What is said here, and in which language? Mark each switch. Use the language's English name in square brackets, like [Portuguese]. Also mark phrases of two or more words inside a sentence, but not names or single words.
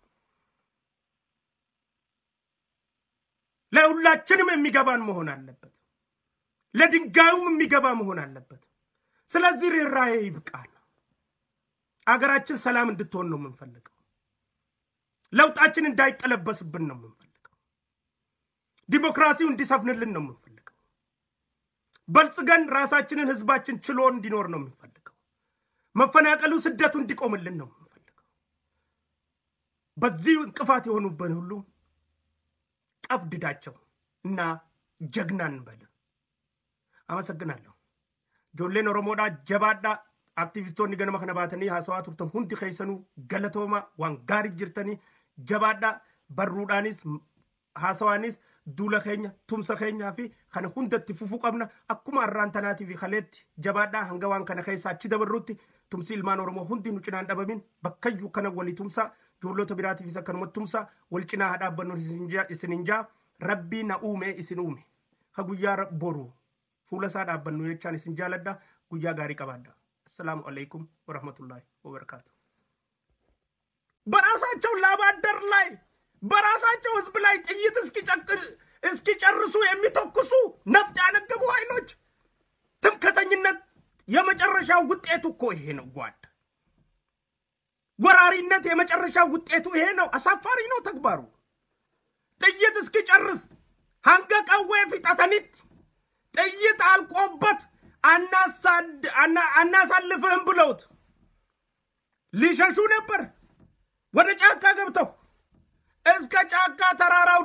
[Amharic] ለሁላችንም የሚገባን መሆን አለበት ለድንጋዩም የሚገባ መሆን አለበት ስለዚህ ራይ ይብቃል አገራችን ሰላም እንድትሆን ነው የምንፈልገው ለውጣችን እንዳይቀለበስብን ነው የምንፈልገው ዲሞክራሲው እንዲሰፍንልን ነው የምንፈልገው በልጽገን ራሳችንን ህዝባችን ችሎ እንዲኖር ነው የምንፈልገው መፈናቀሉ ስደቱ እንዲቆምልን ነው የምንፈልገው በዚህ እንቅፋት የሆኑብን ሁሉ ቀፍድዳቸው እና ጀግናን በለ አመሰግናለሁ [Oromo] Joolleen Oromoo jabaadhaa aktivistoonni ganama kana baatanii haasawaa turtan hundi keessanuu galatooma waan gaarii jirtanii jabaadhaa barruudhaanis haasawaanis duula keenya tumsa keenyaa fi kana hundatti fufuu qabna akkuma arraan tanaatii fi kaleetti jabaadhaa hanga waan kana keessa achi dabarrutti tumsi ilmaan Oromoo hundi nu cinaan dhabamin bakkayyuu kana walii tumsaa joollota biraatiifis akkanuma tumsaa wal cinaa dhaabbannu isinin jaa rabbii na uume isin uume ka guyyaa boru fuula isaa dhaabbannu jechaan isin jaaladha guyyaa gaarii qabaadha. [Arabic] السلام عليكم ورحمة الله وبركاته. [Amharic] براساچو ላባደር ላይ በራሳቸው ህዝብ ላይ ጥይት እስኪጨርሱ የሚተኩሱ ነፍጥ ያነገቡ ኃይሎች ትምክህተኝነት የመጨረሻው ውጤቱ እኮ ይሄ ነው ጓድ ወራሪነት የመጨረሻው ውጤቱ ይሄ ነው አሳፋሪ ነው ተግባሩ ጥይት እስኪጨርስ አንገቀው ፊታተኒት ጥይት አልቆበት አናሳልፈህም ብለውት ሊሸሹ ነበር ወደ ጫካ ገብተው እስከ ጫካ ተራራው